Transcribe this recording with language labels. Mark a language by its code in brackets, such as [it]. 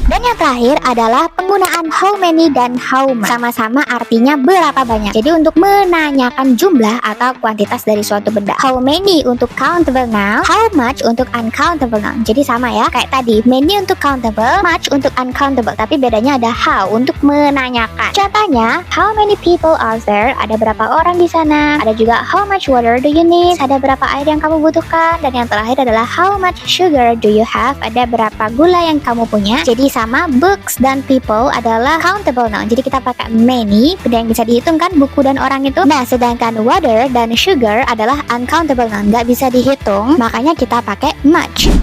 [id] Dan yang terakhir adalah penggunaan how many dan how much. Sama-sama artinya berapa banyak. Jadi untuk menanyakan jumlah atau kuantitas dari suatu benda. [en] How many untuk countable noun, how much untuk uncountable noun. [id] Jadi sama ya, kayak tadi, many untuk countable, much untuk uncountable. Tapi bedanya ada how untuk menanyakan. [en] Contohnya, how many people are there? [id] Ada berapa orang di sana? Ada juga [en] how much water do you need? [id] Ada berapa air yang kamu butuhkan? Dan yang terakhir adalah [en] how much sugar do you have? [id] Ada berapa gula yang kamu punya? Jadi sama, books dan people adalah countable noun. Jadi kita pakai many, benda yang bisa dihitung kan, buku dan orang itu. Nah, sedangkan water dan sugar adalah uncountable noun, nggak bisa dihitung, makanya kita pakai much.